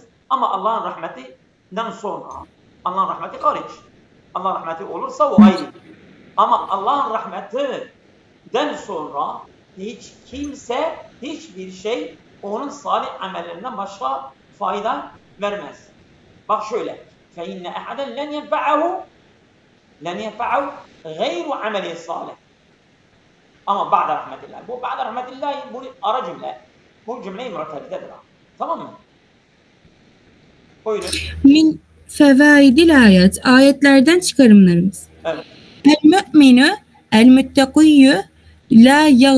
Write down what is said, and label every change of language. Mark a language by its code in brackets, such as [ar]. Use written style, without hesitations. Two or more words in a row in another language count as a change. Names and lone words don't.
[tr] Ama Allah'ın rahmetinden sonra, Allah'ın rahmeti hariç. Allah'ın rahmeti olursa o ayrı. Ama Allah'ın rahmetinden sonra hiç kimse, hiçbir şey onun salih amellerinden başka fayda vermez. Bak şöyle. [ar] فَاِنَّ اَحَدًا لَنْ يَنْفَعَهُ غَيْرُ عَمَلِهِ الصَّالِحِ ama بعد رحمة الله. [tr] Bu [ar] بعد رحمة الله [tr] bu ara cümle. Bu cümle-i mu'tedidedir. Tamam mı? Buyurun. [ar] من فوائد الآية. [tr] Ayetlerden çıkarımlarımız. Evet. [ar] المؤمن المتقي لا ي...